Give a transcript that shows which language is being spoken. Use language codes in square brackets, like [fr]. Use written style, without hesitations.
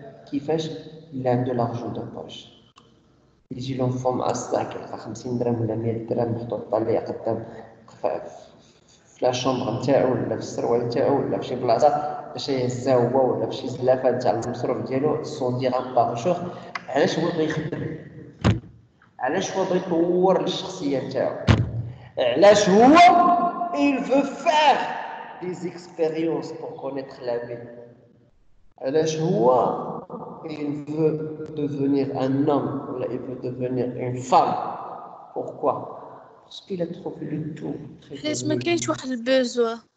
[ar] كيفاش؟ الا عنده لارجو دو بوش يجي لونفون مع الصاك يلقى 50 درهم ولا 100 درهم محطوطه ليه قدام في لا شومبر نتاعو ولا في السروال نتاعو ولا في شي بلاصه باش يهزها هو ولا في شي زلافه تاع المصروف ديالو 100 درهم باغ شهر. علاش هو بغى يخدم؟ علاش هو بغى يطور الشخصيه نتاعو؟ علاش هو [fr] il veut faire des expériences pour connaître la vie. [ar] علاش هو [fr] il veut devenir un homme ou il veut devenir une femme. Pourquoi? Parce qu'il a trouvé le tout. [ar] حيت ما كاينش واحد البوزوا.